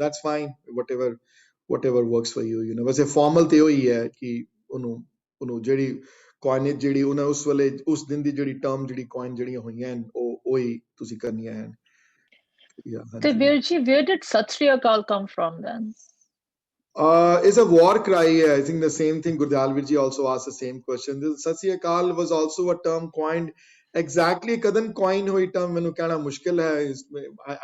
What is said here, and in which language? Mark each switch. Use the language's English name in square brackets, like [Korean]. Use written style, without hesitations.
[English] That's fine, whatever works for you, you know. [Punjabi] ਵੈਸੇ formal ਤੇ ਉਹੀ ਹੈ ਕਿ ਉਹਨੂੰ ਜਿਹੜੀ coinage ਜਿਹੜੀ ਉਹਨਾਂ ਉਸ ਵੇਲੇ ਉਸ ਦਿਨ ਦੀ ਜਿਹੜੀ ਟਰਮ ਜਿਹੜੀ coin ਜਿਹੜੀਆਂ ਹੋਈਆਂ ਹਨ ਉਹ ਉਹੀ ਤੁਸੀਂ ਕਰਨੀਆਂ ਹਨ. ਤੇ ਵੀਰ ਜੀ, [English] where did Sat Sri Akal come from then? It's a war cry. I think the same thing. Gurdial Virji also asked the same question. The Sat Sri Akal was also a term coined. [Punjabi] Exactly kadan coin hui term mainu kehna mushkil hai.